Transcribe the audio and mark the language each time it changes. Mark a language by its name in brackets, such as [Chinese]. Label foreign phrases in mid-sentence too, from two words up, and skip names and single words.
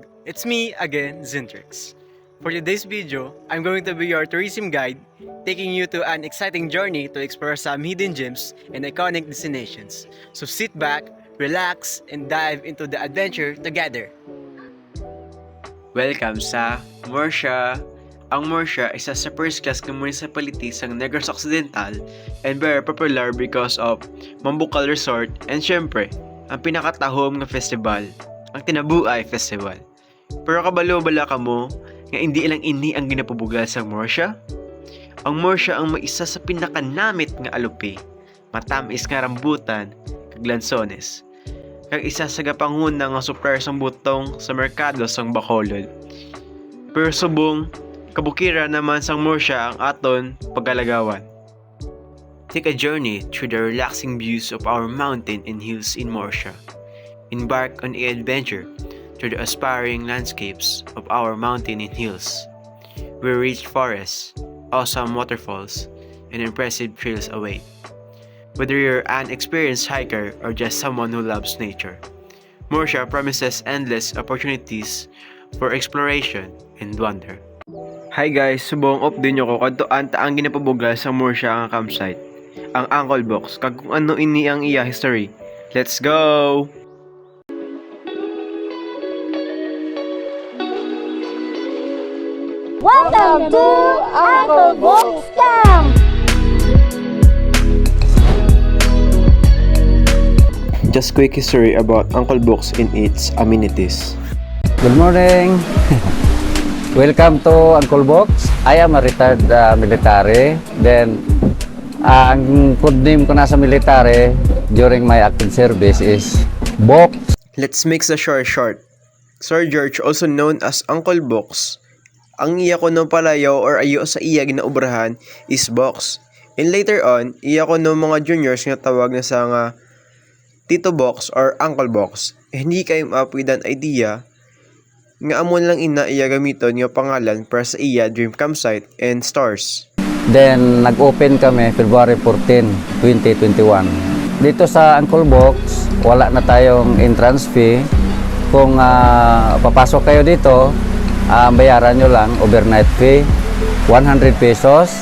[English] It's me again, Zintrix. For today's video, I'm going to be your tourism guide, taking you to an exciting journey to explore some hidden gems and iconic destinations. So sit back, relax, and dive into the adventure together. [Hiligaynon] Welcome sa Murcia. Ang Murcia is isa sa [English] first-class municipality [Hiligaynon] sa Negros Occidental [English] and very popular because of Mambukal Resort and [Hiligaynon] syempre, ang pinakatahom nga festival, ang Tinabuay Festival. Pero kabalo-bala ka mo nga hindi ilang ini ang ginapabugal sa Murcia? Ang Murcia ang may isa sa pinakanamit nga alupi, matamis nga rambutan, kag lansones. Kag isa sa gapanguna nga supplier sang butong sa merkado sang Bacolod. Pero subong, kabukira naman sang Murcia ang aton pagkalagawan. [English] Take a journey through the relaxing views of our mountain and hills in Murcia. Embark on an adventure through the aspiring landscapes of our mountain and hills, where rich forests, awesome waterfalls, and impressive trails await. Whether you're an experienced hiker or just someone who loves nature, Murcia promises endless opportunities for exploration and wonder. Hi guys, [Hiligaynon] subong update nyo ko kadtoan ta ang ginapabugal sa Murcia nga campsite, ang Uncle Box, kag kung ano ini ang iya history. [English] Let's go! Welcome to Uncle Box Camp! Just quick history about Uncle Box and its amenities. Good morning! Welcome to Uncle Box. I am a retired military. Then, [Hiligaynon] ang [English] code name [Hiligaynon] ko nasa military [English] during my active service is Box. Let's make the story short. Sir George, also known as Uncle Box, [Hiligaynon] ang iya ko no palayaw or ayo sa iya ginaubrahan is Box. [English] And later on, [Hiligaynon] iya ko no mga juniors nga tawag na sa nga Tito Box or Uncle Box. [English] And he came up with an idea [Hiligaynon] nga amon lang ina iya gamiton nga pangalan para sa iya [English] dream campsite and stars. Then, [Hiligaynon] nag-open kami February 14, 2021. [Filipino] Dito sa Uncle Box, wala na tayong [English] entrance fee. [Filipino] Kung papasok kayo dito, bayaran nyo lang [English] overnight fee, [Filipino] 100 pesos.